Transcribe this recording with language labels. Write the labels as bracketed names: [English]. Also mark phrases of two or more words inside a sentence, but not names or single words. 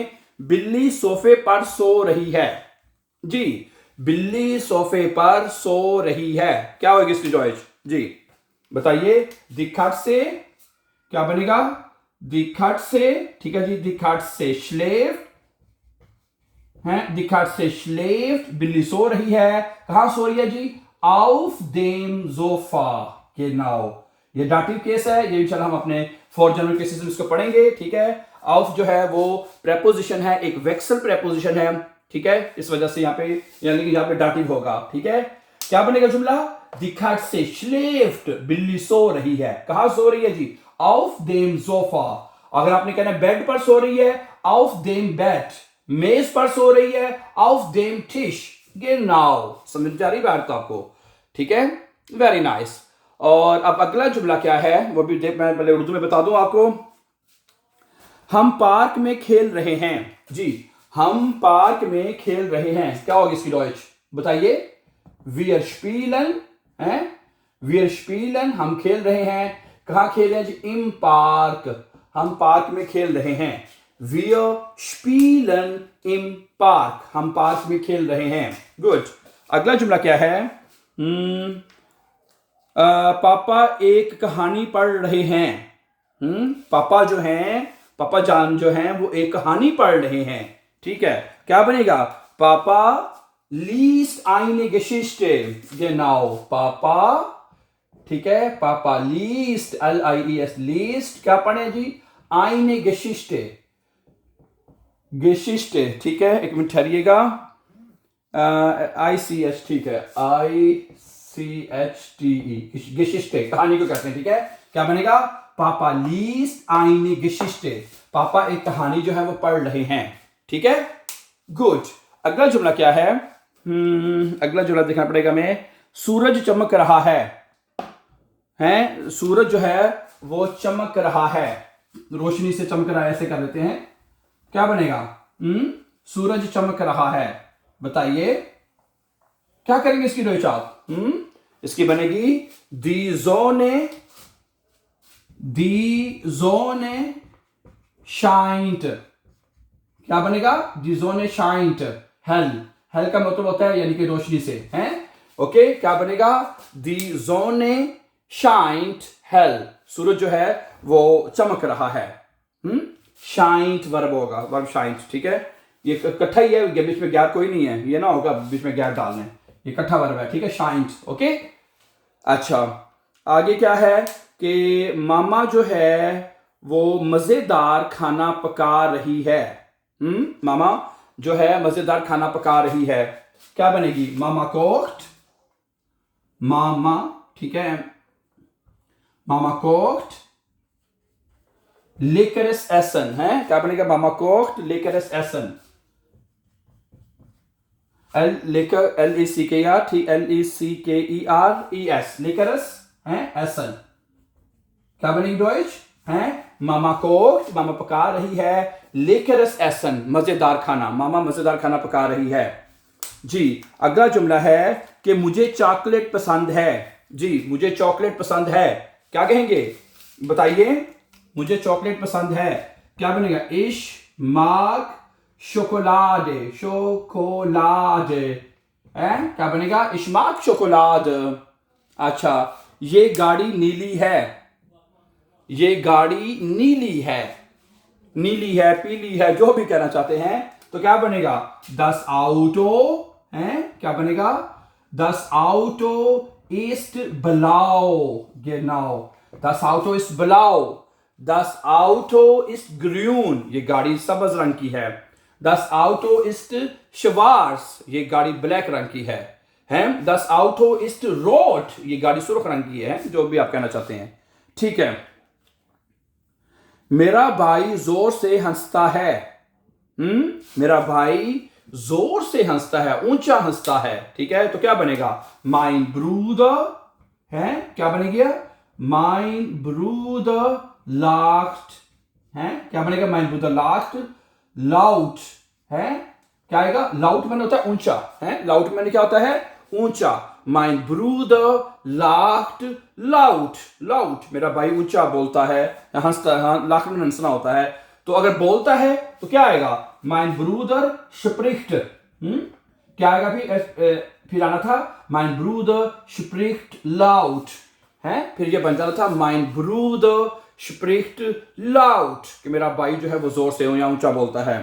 [Urdu] بلی صوفے پر سو رہی ہے جی، بلی صوفے پر سو رہی ہے، کیا ہوگی اس کی ڈوئچ جی? بتائیے. दिखट से, کیا بنے گا? दिखट से, ٹھیک ہے جی, दिखट से श्लेफ्ट है, दिखट से श्लेफ्ट, بلی سو رہی ہے، کہاں سو رہی ہے جی? [German] auf dem Sofa, genau, [Urdu] یہ ڈاٹیو کیس ہے، یہ ان شاء اللہ ہم اپنے [English] four German cases [Urdu] میں اس کو پڑھیں گے، ٹھیک ہے? auf جو ہے وہ پریپوزیشن ہے، ایک ویکسل پریپوزیشن ہے، ٹھیک ہے، اس وجہ سے یہاں پہ یعنی کہ یہاں پہ ڈاٹیو ہوگا، ٹھیک ہے. کیا بنے گا جملہ? [German] Die Katze schläft, [Urdu] بلی سو رہی ہے. کہاں سو رہی ہے جی? [German] auf dem Sofa। [Urdu] اگر آپ نے کہنا بیڈ پر سو رہی ہے, [German] auf dem Bett। [Urdu] میز پر سو رہی ہے, [German] auf dem Tisch। genau, [Urdu] سمجھ جا رہی بات تو آپ کو، ٹھیک ہے, [English] very nice. [Urdu] اور اب اگلا جملہ کیا ہے وہ بھی دیکھ، میں پہلے اردو میں بتا دوں آپ کو. ہم پارک میں کھیل رہے ہیں جی، ہم پارک میں کھیل رہے ہیں، کیا ہوگی اس کی ڈوئچ بتائیے? [German] wir spielen [Urdu] हैं, [German] wir spielen [Urdu] ہم کھیل رہے ہیں. کہاں کھیل رہے ہیں جی? [German] im Park, [Urdu] ہم پارک میں کھیل رہے ہیں. [German] wir spielen im Park, [Urdu] ہم پارک میں کھیل رہے ہیں۔ گڈ. اگلا جملہ کیا ہے? پاپا ایک کہانی پڑھ رہے ہیں. پاپا جو ہیں، پاپا جان جو ہیں وہ ایک کہانی پڑھ رہے ہیں، ٹھیک ہے. کیا بنے گا? [German] पापा liest eine Geschichte। genau, [Urdu] پاپا، ٹھیک ہے، پاپا liest, [German] L-I-E-S, liest, [Urdu] کیا پڑھے جی? [German] eine Geschichte, Geschichte, [Urdu] ٹھیک ہے، ایک منٹ ٹھہریے گا, I-C-H, ठीक है, [German] I-C-H-T-E, Geschichte, [Urdu] کہانی کو کہتے ہیں، ٹھیک ہے۔ کیا بنے گا? [German] पापा liest eine Geschichte, [Urdu] پاپا ایک کہانی جو ہے وہ پڑھ رہے ہیں، ٹھیک ہے، گڈ. اگلا جملہ کیا ہے? اگلا جملہ دیکھنا پڑے گا ہمیں۔ سورج چمک رہا ہے، ہیں، سورج جو ہے وہ چمک رہا ہے، روشنی سے چمک رہا ہے، ایسے کر لیتے ہیں. کیا بنے گا? سورج چمک رہا ہے، بتائیے کیا کریں گے اس کی ڈوئچ آپ? اس کی بنے گی [German] die Sonne scheint। [Urdu] کیا بنے گا? [German] die Sonne scheint, hell, hell [Urdu] کا مطلب ہوتا ہے یعنی کہ روشنی سے، ہیں، اوکے۔ کیا بنے گا? [German] die Sonne scheint hell, [Urdu] سورج جو ہے وہ چمک رہا ہے. scheint ورب ہوگا، ورب scheint, ٹھیک ہے، یہ اکٹھا ہی ہے، بیچ میں غیر کوئی نہیں ہے، یہ نہ ہوگا بیچ میں غیر ڈالنے، یہ اکٹھا ورب ہے، ٹھیک ہے, scheint, ओके। اچھا، آگے کیا ہے کہ ماما جو ہے وہ مزیدار کھانا پکا رہی ہے. ماما جو ہے مزیدار کھانا پکا رہی ہے. کیا بنے گی? मामा कोक्ट, ماما، ٹھیک ہے, [German] Mama kocht leckeres Essen [Urdu] ہے۔ کیا بنے گا? [German] Mama kocht leckeres Essen, L-E-C-K-E-R, L-E-C-K-E-R-E-S, leckeres है Essen। [Urdu] کیا بنے گی ڈوئچ؟ ہیں, [German] Mama kocht, [Urdu] ماما پکا رہی ہے, [German] leckeres Essen, [Urdu] مزیدار کھانا، ماما مزیدار کھانا پکا رہی ہے جی. اگلا جملہ ہے کہ مجھے چاکلیٹ پسند ہے جی، مجھے چاکلیٹ پسند ہے. کیا کہیں گے بتائیے? مجھے چاکلیٹ پسند ہے، کیا بنے گا? [German] Ich mag Schokolade, Schokolade, [Urdu] کیا بنے گا? [German] Ich mag Schokolade। [Urdu] اچھا، یہ گاڑی نیلی ہے، یہ گاڑی نیلی ہے، نیلی ہے، پیلی ہے، جو بھی کہنا چاہتے ہیں، تو کیا بنے گا? [German] Das Auto [Urdu] ہے، کیا بنے گا? [German] Das Auto ist blau, genau, das Auto ist blau, das Auto ist grün, [Urdu] یہ گاڑی سبز رنگ کی ہے. [German] Das Auto ist schwarz, [Urdu] یہ گاڑی بلیک رنگ کی ہے، ہیں? [German] Das Auto ist rot, [Urdu] یہ گاڑی سرخ رنگ کی ہے، جو بھی آپ کہنا چاہتے ہیں، ٹھیک ہے. میرا بھائی زور سے ہنستا ہے، میرا بھائی زور سے ہنستا ہے، اونچا ہنستا ہے، ٹھیک ہے، تو کیا بنے گا? [German] Mein Bruder [Urdu] ہے، کیا بنے گی? [German] Mein Bruder lacht [Urdu] ہے، کیا بنے گا? [German] Mein Bruder lacht laut [Urdu] ہے، کیا آئے گا? laut معنی ہوتا ہے اونچا، ہے, laut معنی کیا ہوتا ہے؟ اونچا. [German] Mein Bruder lacht laut, laut, [Urdu] میرا بھائی اونچا بولتا ہے، ہنستا ہے, lacht میں ہنسنا ہوتا ہے، تو اگر بولتا ہے تو کیا آئے گا? [German] Mein Bruder spricht, [Urdu] کیا آئے گا? پھر آنا تھا [German] Mein Bruder spricht laut, [Urdu] ہے، پھر یہ بن جانا تھا [German] Mein Bruder spricht laut, [Urdu] کہ میرا بھائی جو ہے وہ زور سے یا اونچا بولتا ہے.